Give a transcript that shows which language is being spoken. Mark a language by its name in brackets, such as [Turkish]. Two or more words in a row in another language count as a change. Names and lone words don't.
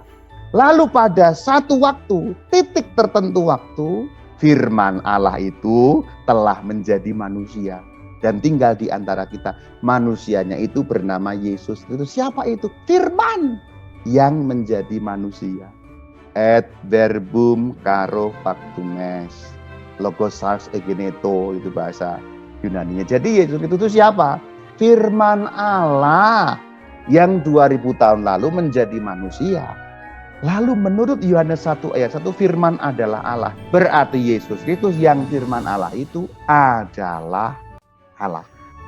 [Indonesian] Lalu pada satu waktu, titik tertentu waktu, firman Allah itu telah menjadi manusia. Dan tinggal di antara kita. Manusianya itu bernama Yesus. Itu siapa itu? Firman yang menjadi manusia. [Latin] Et verbum caro factum est. [Greek] Λόγος ἐγένετο, [Indonesian] itu bahasa Yunaninya. Jadi Yesus itu siapa? Firman Allah yang 2000 tahun lalu menjadi manusia. Lalu menurut Yohanes 1 ayat 1 firman adalah Allah. Berarti Yesus Kristus yang firman Allah itu adalah Allah.